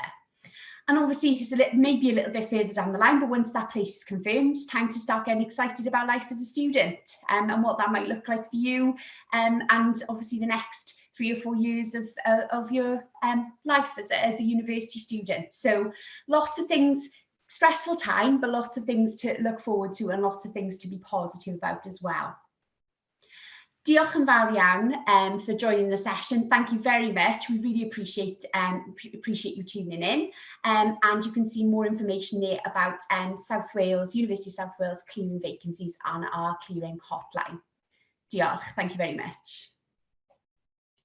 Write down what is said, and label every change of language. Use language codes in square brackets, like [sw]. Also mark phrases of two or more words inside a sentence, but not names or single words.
[en] And obviously, it's maybe a little bit further down the line, but once that place is confirmed, it's time to start getting excited about life as a student, and what that might look like for you, and obviously the next 3 or 4 years of your life as a university student. So lots of things, stressful time, but lots of things to look forward to and lots of things to be positive about as well. [cy] Diolch yn fawr iawn [en] for joining the session. Thank you very much. We really appreciate you tuning in. And you can see more information there about South Wales, University of South Wales clearing vacancies on our clearing hotline. Diolch. Thank you very much.